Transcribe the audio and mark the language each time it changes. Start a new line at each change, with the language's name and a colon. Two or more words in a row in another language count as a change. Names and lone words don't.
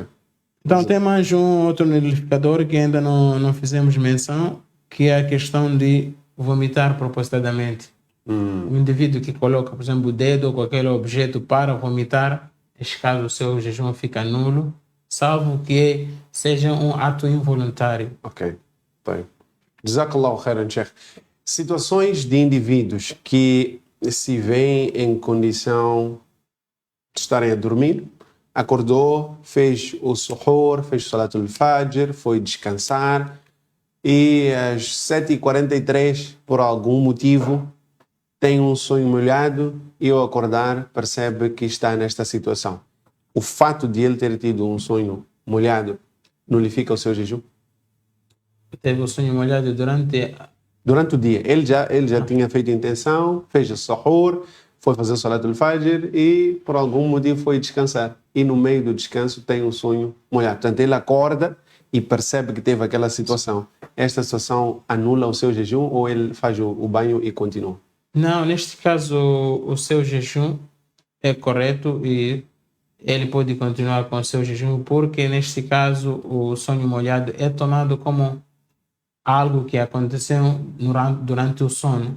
Portuguese: Então, tem mais um outro nulificador que ainda não fizemos menção, que é a questão de vomitar propositadamente. O indivíduo que coloca, por exemplo, o dedo ou qualquer objeto para vomitar, neste caso o seu jejum fica nulo, salvo que seja um ato involuntário. Ok, bem.
Arabic: جزاك الله خيرا، شيخ.
Portuguese: Situações de indivíduos que se veem em condição de estarem a dormir, acordou, fez o suhoor, fez o
Arabic: صلاة الفجر,
Portuguese: foi descansar e às 7h43, por algum motivo, tem um sonho molhado e ao acordar percebe que está nesta situação. O fato de ele ter tido um sonho molhado nulifica o seu jejum? Teve o sonho molhado durante o dia. Ele já tinha feito a intenção, fez o suhoor, foi fazer o
Arabic: صلاة الفجر
Portuguese: e por algum motivo foi descansar. E no meio do descanso tem um sonho molhado. Portanto, ele acorda e percebe que teve aquela situação. Esta situação anula o seu jejum ou ele faz o banho e continua? Não, neste caso o seu jejum é correto e ele pode continuar com o seu jejum, porque neste caso o sonho molhado é tomado como algo que aconteceu durante o sono.